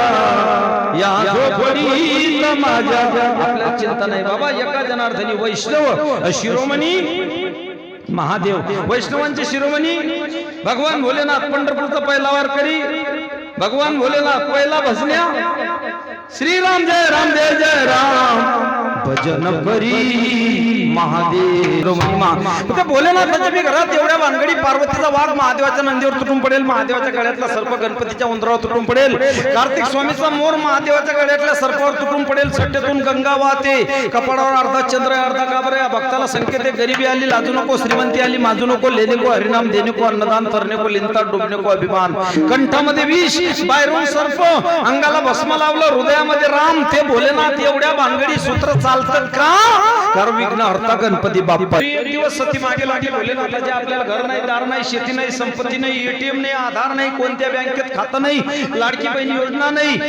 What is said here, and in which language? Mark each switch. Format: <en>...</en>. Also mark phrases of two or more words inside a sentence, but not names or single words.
<mr>या झोपडीत माझ्या आपल्याला चिंता नाही बाबा. एका जनार्दनी वैष्णव शिरोमणी महादेव. वैष्णवांचे शिरोमणी भगवान भोलेनाथ. पंढरपूरचा पहिला वारकरी भगवान भोलेनाथ. पहिला भजन्या श्रीराम जय राम जय जय राम भजन करी महादेव. भोलेनाथाच्या मी घरात एवढ्या भानगडी. पार्वतीचा वाघ महादेवाच्या नंदीवर तुटून पडेल. महादेवाच्या गळ्यातला सर्प गणपतीच्या उंदरावर तुटून पडेल. कार्तिक स्वामीचा मोर महादेवाच्या गळ्यातल्या सर्पावर तुटून पडेल. सट्टेतून गंगा वाहते. कपाळावर अर्धा चंद्र अर्धा काबर. या भक्ताला संकेत आहे गरिबी आली लाजू नको. श्रीमंती आली माजू नको.</mr> <hi>लेने को हरिनाम देने को अन्नदान करने को लिंता डुबने को अभिमान.</hi> <mr>कंठामध्ये विष बाहेरून सर्प अंगाला भस्म लावलं. हृदयामध्ये राम. ते भोलेनाथ एवढ्या भानगडी सूत्र चालतात का? कारण विघ्न हरता गणपती बाप्पा. एक दिवस सती मागे लागली भोलेनाथाचे. आपल्याला घर नाही दार नाही शेती नाही संपत्ती नाही एटीएम नाही आधार नाही कोणत्या बँकेत खातं नाही लाडकी बहीण योजना नाही.</mr>